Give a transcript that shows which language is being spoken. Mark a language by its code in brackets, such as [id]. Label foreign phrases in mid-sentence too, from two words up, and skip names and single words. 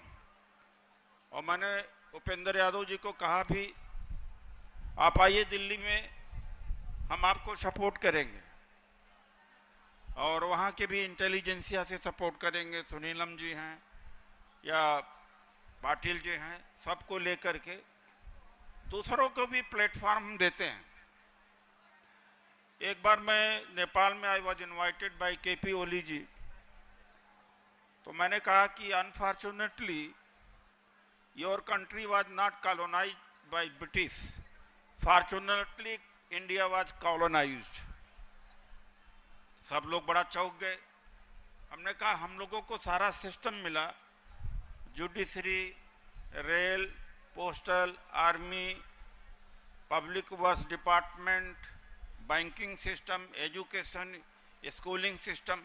[hi] और मैंने उपेंद्र यादव जी को कहा भी, आप आइए दिल्ली में, हम आपको सपोर्ट करेंगे और वहाँ के भी इंटेलिजेंसिया से सपोर्ट करेंगे। सुनीलम जी हैं या पाटिल जी हैं, सबको लेकर के दूसरों को भी प्लेटफॉर्म हम देते हैं। एक बार मैं नेपाल में [en] I was invited by केपी ओली जी, [hi] तो मैंने कहा कि [en] unfortunately your country was not colonized by British, fortunately India was colonized. [hi] सब लोग बड़ा चौंक गए। हमने कहा हम लोगों को सारा सिस्टम मिला, जुडिशरी, रेल, पोस्टल, आर्मी, [en] public works department, banking system, [hi] एजुकेशन, [en] schooling system.